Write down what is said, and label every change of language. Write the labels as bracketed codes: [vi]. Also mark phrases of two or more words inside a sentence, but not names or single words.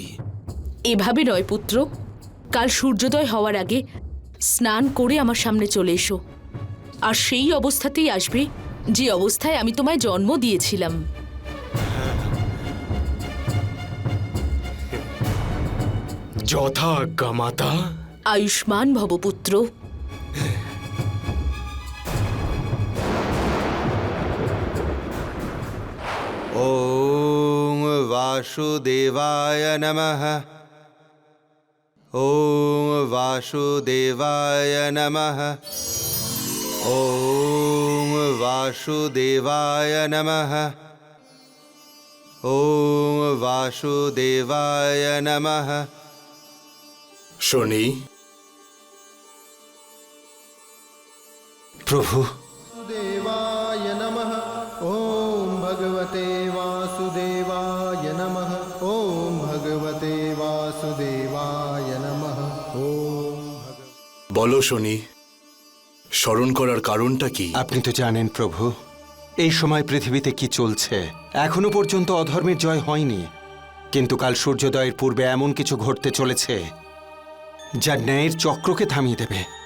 [bn] এভাবে নয় পুত্র, কাল সূর্যোদয় হওয়ার আগে স্নান করে আমার সামনে চলে এসো। আর সেই অবস্থাতেই আসবে যে অবস্থায় আমি তোমায় জন্ম দিয়েছিলাম। যথা আজ্ঞা মাতা। আয়ুষ্মান ভব পুত্র। [sa] ওম বাসুদেবায় নমঃ। ওম বাসুদেবায় নমঃ। ওম বাসুদেবায় নমঃ। ওম বাসুদেবায় নমঃ। [bn] শনি, প্রভু, [sa] देवाय नमः। ॐ भगवते वासुदेवाय नमः। ॐ भगवते वासुदेवाय नमः। [bn] বলো শনি, স্মরণ করার কারণটা কি? আপনি তো জানেন প্রভু, এই সময় পৃথিবীতে কি চলছে। এখনো পর্যন্ত অধর্মের জয় হয়নি, কিন্তু কাল সূর্যোদয়ের পূর্বে এমন কিছু ঘটতে চলেছে যা ন্যায়ের চক্রকে থামিয়ে দেবে।